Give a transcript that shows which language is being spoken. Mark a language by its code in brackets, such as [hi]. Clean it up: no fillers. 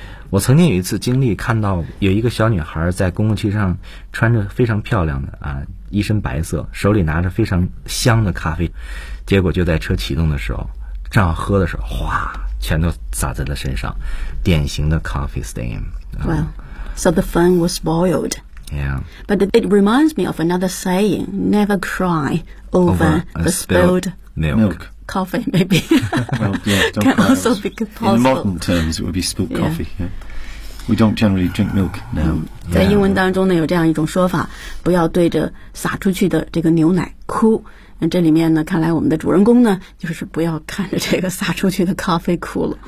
[zh] 我曾经有一次经历，看到有一个小女孩在公共汽车上穿着非常漂亮的啊，一身白色，手里拿着非常香的咖啡，结果就在车启动的时候，正要喝的时候，哗，全都洒在了身上，典型的 coffee stain。 [en] Well, so the fun was spoiled. Yeah. But it reminds me of another saying: never cry over the spilled milk. Coffee, maybe. Well, yeah, don't cry. Be possible. In modern terms, it would be spilled coffee. Yeah. Yeah. We don't generally drink milk now. [zh] 在英文当中呢，有这样一种说法，不要对着洒出去的这个牛奶哭。那这里面呢，看来我们的主人公呢，就是不要看着这个洒出去的咖啡哭了。